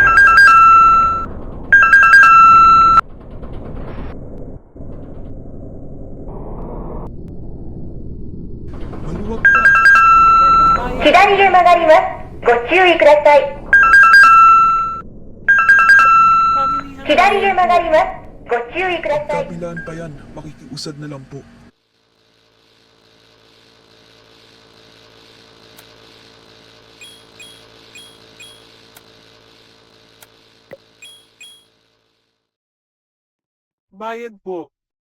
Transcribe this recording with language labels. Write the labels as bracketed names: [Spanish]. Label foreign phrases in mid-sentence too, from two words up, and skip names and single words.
[Filipino] Maluwag pa. [Japanese] 左へ曲がります。ご注意ください。 [Filipino] Pamilihan [Japanese] 左へ曲がります。ご注意ください。 [Filipino] Kabilaan pa yan, makikiusad na lang po. Bayan po.